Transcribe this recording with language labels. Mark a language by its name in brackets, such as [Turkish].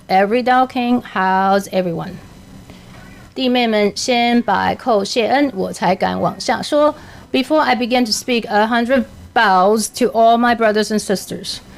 [English] Every Tao King, how's everyone? [Chinese] 弟妹们先摆叩谢恩，我才敢往下说。 [English] Before I begin to speak, 100 bows to all my brothers and sisters.